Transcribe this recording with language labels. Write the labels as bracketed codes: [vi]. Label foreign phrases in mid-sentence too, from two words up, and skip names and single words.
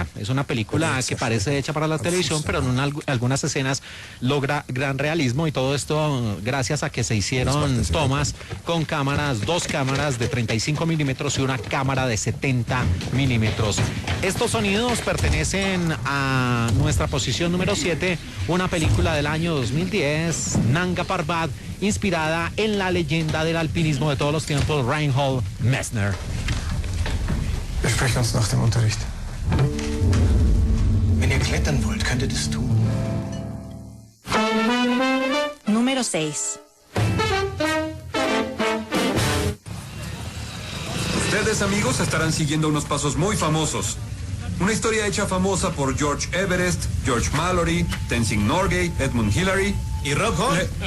[es] Es una película que parece hecha para la televisión, pero en algunas escenas logra gran realismo, y todo esto gracias a que se hicieron tomas con cámaras, 2 cámaras de 35 milímetros y una cámara de 70 milímetros. Estos sonidos pertenecen a nuestra posición número 7, una película del año 2010, Nanga Parbat, inspirada en la leyenda del alpinismo de todos los tiempos, Reinhold Messner. [de] Wir sprechen uns nach dem Unterricht. Wenn ihr klettern wollt, könnt ihr das tun. [es] Número 6. Ustedes, amigos, estarán siguiendo unos pasos muy famosos. Una historia hecha famosa por George Everest, George Mallory, Tenzing Norgay, Edmund Hillary y Rob Hunt.